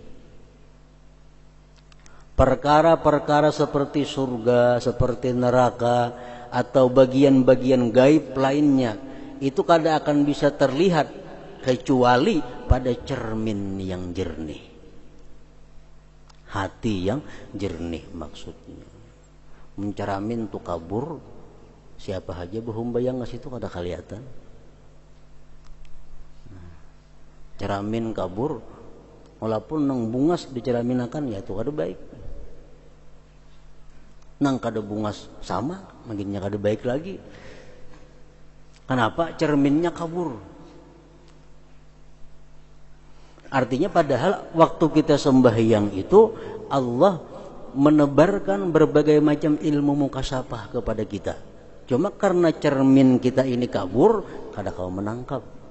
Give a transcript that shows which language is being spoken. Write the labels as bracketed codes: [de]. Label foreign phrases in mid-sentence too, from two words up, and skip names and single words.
[id] Perkara-perkara seperti surga, seperti neraka, atau bagian-bagian gaib lainnya, itu kada akan bisa terlihat kecuali pada cermin yang jernih. Hati yang jernih maksudnya. [bjn] Menceramin tu kabur, siapa aja behumbayang ke situ kada kelihatan. Ceramin kabur, walaupun nang bungas diceraminakan ya itu kada baik. Nang kada bungas sama, makinnya kada baik lagi. [id] Kenapa? Cerminnya kabur. Artinya padahal waktu kita sembahyang itu Allah menebarkan berbagai macam ilmu mukasyafah kepada kita. [bjn] Cuma karena cermin kita ini kabur, kada kau menangkap.